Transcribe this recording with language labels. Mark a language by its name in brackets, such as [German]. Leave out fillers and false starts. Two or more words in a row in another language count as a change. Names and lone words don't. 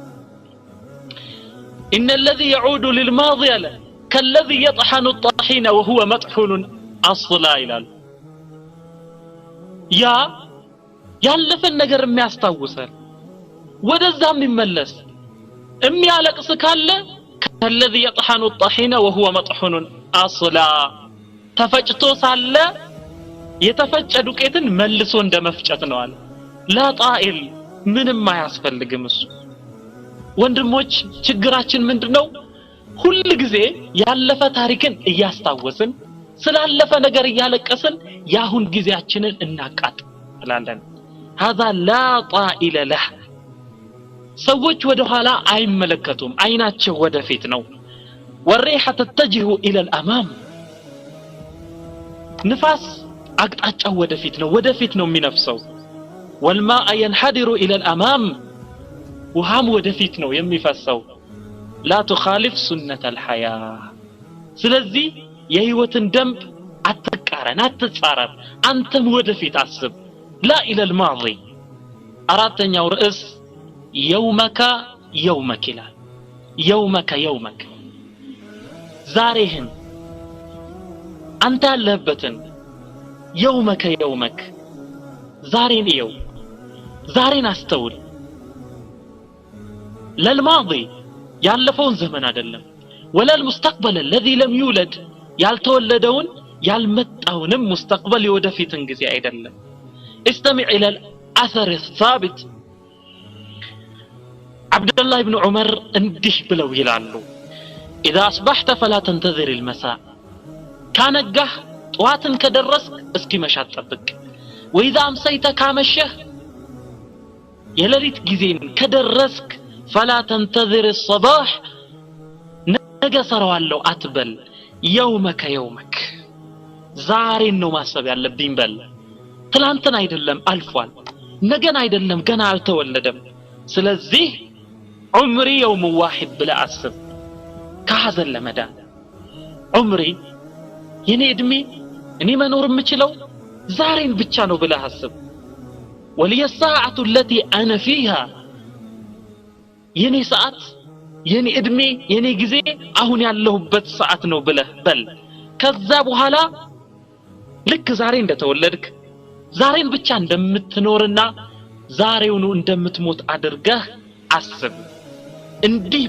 [Arabic] إن الذي يعود للماضي كالذي يطحن الطاحين وهو مطحون أصلا [Amharic] ይላል ያ ያለፈን ነገር የሚያስታውሰን ወደዛም ይመለስ የሚያለቅስ ካለ [Arabic] كالذي يطحن الطحين وهو مطحون أصلا [Amharic] ተፈጭቶ ሳለ የተፈጨ ዱቄትን መልሶ እንደመፍጨት ነው አለ [Arabic] لا طائل [Amharic] ምንም አያስፈልግም እሱ ወንድሞች ችግራችን ምንድነው ሁሉ ጊዜ ያለፈ ታሪክን እያስታወስን ስላለፈ ነገር እያለቀስን ያሁን ጊዜያችንን እናቃጥላለን [Arabic] هذا لا طائل له [Amharic] ሰዎች ወደ ኋላ አይመለከቱም አይናቸው ወደፊት ነው [Arabic] والريحة تتجه الى الامام [Amharic] ንፋስ አቅጣጫው ወደፊት ነው የሚነፍሰው [Arabic] والماء ينحدر الى الامام وهم [Amharic] ወደፊት ነው የሚፈሰው [Arabic] لا تخالف سنة الحياة [Amharic] ስለዚህ የህይወትን ደንብ አትቃረን አትጻረር አንተም ወደፊት አስብ [Arabic] لا الى الماضي [Amharic] አራተኛው ርዕስ [Arabic] يومك يومك [Amharic] ይላል يومك ዛሬህን አንተ ያለህበትን يومك ዛሬን ይው ዛሬን አስተውል للماضي ያለፈውን ዘመን አይደለም [Arabic] ولا المستقبل الذي لم يولد [Amharic] ያልተወለደውን ያልመጣውንም مستقبل የወደፊትን ጊዜ አይደለም [Arabic] استمع الى الاثر الثابت [Amharic] عبد الله بن عمر እንዲህ ብለው ይላሉ [Arabic] اذا اصبحت فلا تنتظر المساء [Amharic] ካነጋህ ጧትን ከደረስክ እስኪ መሻት ጠብቅ [Arabic] واذا امسيت [Amharic] ካመሸህ የሌሊት ጊዜን ከደረስክ [Arabic] فلا تنتظر الصباح [Amharic] ነገ ሰራዋለሁ አትበል يومك ዛሬን ነው ማሰብ ያለብኝ በል ትላንትን አይደለም አልፏል ነገን አይደለም ገና አልተወለደም ስለዚህ [Arabic] عمري يوم واحد بلا أسب كهذا لمدان عمري [Amharic] የኔ እድሜ እኔ መኖር የምችለው ዛሬን ብቻ ነው ብለህ አስብ [Arabic] ولي الساعة التي أنا فيها [Amharic] የኔ ሰዓት የኔ እድሜ የኔ ጊዜ አሁን ያለሁበት ሰዓት ነው ብለህ በል ከዛ በኋላ ልክ ዛሬ እንደተወለድክ ዛሬን ብቻ እንደምትኖርና ዛሬውኑ እንደምትሞት አድርገህ አስብ እንዲህ